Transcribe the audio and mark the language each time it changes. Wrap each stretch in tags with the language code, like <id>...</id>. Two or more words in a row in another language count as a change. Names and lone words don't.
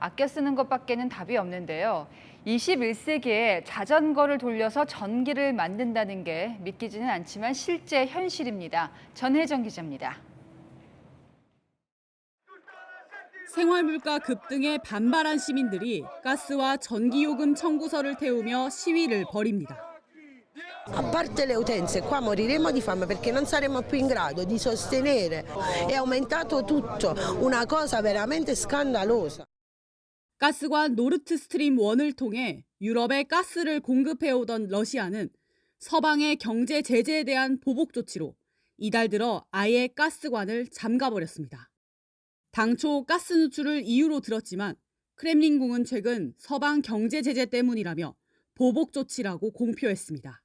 <ko>아껴 쓰는 것밖에는 답이 없는데요. 21세기에 자전거를 돌려서 전기를 만든다는 게 믿기지는 않지만 실제 현실입니다. 전혜정 기자입니다. 생활물가 급등에 반발한 시민들이 가스와 전기요금 청구서를 태우며 시위를 벌입니다.</ko> <it>A parte le utenze, qua moriremo di fame perché non saremo più in grado di sostenere. È aumentato tutto, una cosa veramente scandalosa.</it> <ko>가스관 노르트 스트림 1을 통해 유럽에 가스를 공급해오던 러시아는 서방의 경제 제재에 대한 보복 조치로 이달 들어 아예 가스관을 잠가버렸습니다. 당초 가스 누출을 이유로 들었지만 크렘린궁은 최근 서방 경제 제재 때문이라며 보복 조치라고 공표했습니다.</ko>